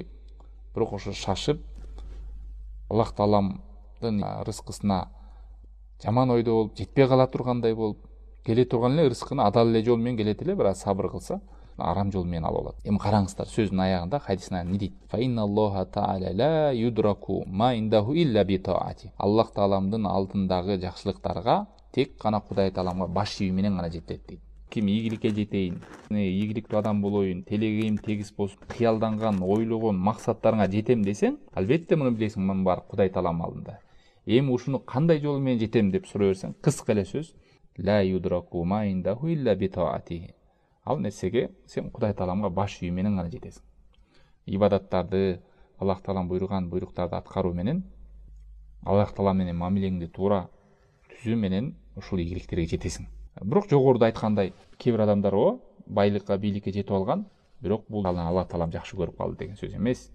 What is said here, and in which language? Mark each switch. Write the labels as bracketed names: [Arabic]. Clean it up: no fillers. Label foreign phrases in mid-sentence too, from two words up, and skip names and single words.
[Kyrgyz] Бирок ошо шашып Аллах тааламдын ырыскысына жаман ойдо болуп, жетпей кала тургандай болуп, келе турган эле ырыскыны адал эле жол менен келет эле, бирок сабыр кылса арам жол менен алып алат. Эми караңыздар, сөздүн аягында хадистин аягында дейт? [Arabic] فإن الله تعالى لا يدرك ما عنده إلا بطاعته. [Kyrgyz] Аллах тааламдын алдындагы жакшылыктарга тек гана Кудай тааламга баш ийүү менен гана жетет дейт. Ким ийгиликке жетейин, ийгиликтүү адам болоюн, телегим тегиз болсун, кыялданган, ойлогон максаттарыңа жетем десең, албетте муну билесиң, мунун баары Кудай тааламдын алдында. Эми ушуну кандай жол менен жетем деп сурай берсең, кыска эле сөз: [Arabic] لا يدرك ما عنده إلا بطاعته. [Kyrgyz] Ал нерсеге сен Кудай тааламга баш ийүү менен гана жетесиң. Ибадаттарды, Аллах таалам буйруган буйруктарды аткаруу менен, Аллах таалам менен мамилеңди туура түзүү менен ушул ийгиликтерге жетесиң. Бирок жогоруда айткандай, кээ бир адамдар байлыкка, бийликке жетип алган, бирок бул Аллах таалам жакшы көрүп калды деген сөз эмес.